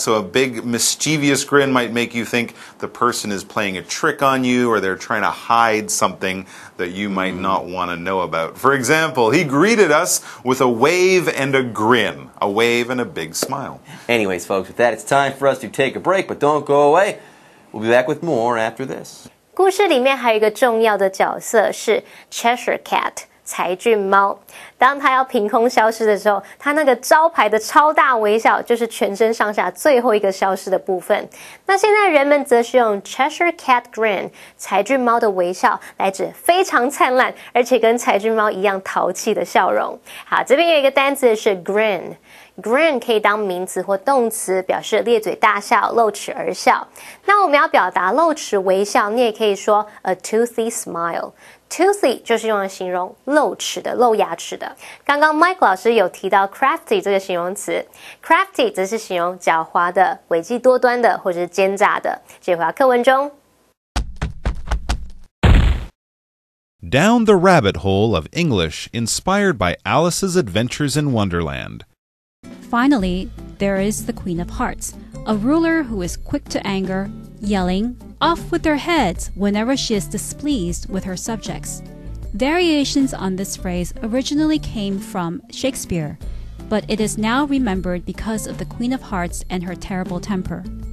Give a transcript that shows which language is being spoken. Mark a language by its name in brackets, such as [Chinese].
[English] So a big mischievous grin might make you think the person is playing a trick on you, or they're trying to hide something that you might not want to know about. For example, he greeted us with a wave and a grin. A wave and a big smile. Anyways, folks, with that, it's time for us to take a break, but don't go away. We'll be back with more after this. [Chinese] 故事里面还有一个重要的角色是 Cheshire Cat。柴郡猫，当它要凭空消失的时候，它那个招牌的超大微笑就是全身上下最后一个消失的部分。那现在人们则是用 Cheshire Cat Grin 柴郡猫的微笑来指非常灿烂，而且跟柴郡猫一样淘气的笑容。好，这边有一个单词是 grin。Grin 可以当名词或动词，表示咧嘴大笑、露齿而笑。那我们要表达露齿微笑，你也可以说 [English] a toothy smile。 [Chinese] Toothy 就是用来形容露齿的、露牙齿的。刚刚 Mike 老师有提到 crafty 这个形容词 ，crafty 则是形容狡猾的、诡计多端的或者是奸诈的。这回到课文中。 [English] Down the rabbit hole of English inspired by Alice's Adventures in Wonderland. Finally, there is the Queen of Hearts, a ruler who is quick to anger, yelling, "Off with their heads!" whenever she is displeased with her subjects. Variations on this phrase originally came from Shakespeare, but it is now remembered because of the Queen of Hearts and her terrible temper.